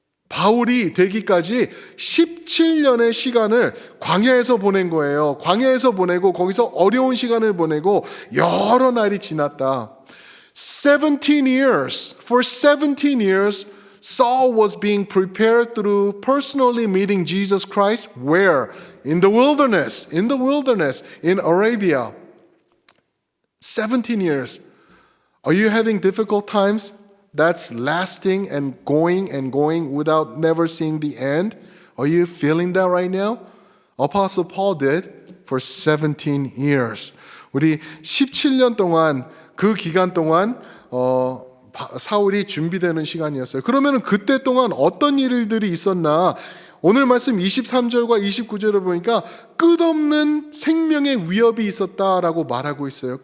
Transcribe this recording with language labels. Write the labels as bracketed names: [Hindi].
[Korean] 바울이 되기까지 17년의 시간을 광야에서 보낸 거예요. 광야에서 보내고 거기서 어려운 시간을 보내고 여러 날이 지났다. [English] 17 years, for 17 years, Saul was being prepared through personally meeting Jesus Christ. Where? In the wilderness, in Arabia. 17 years. Are you having difficult times? That's lasting and going without never seeing the end. Are you feeling that right now? Apostle Paul did for 17 years. [Korean] 우리 17년 동안 그 기간 동안 사울이 준비되는 시간이었어요. 그러면 그때 동안 어떤 일들이 있었나? 오늘 말씀 23절과 29절을 보니까 끝없는 생명의 위협이 있었다라고 말하고 있어요.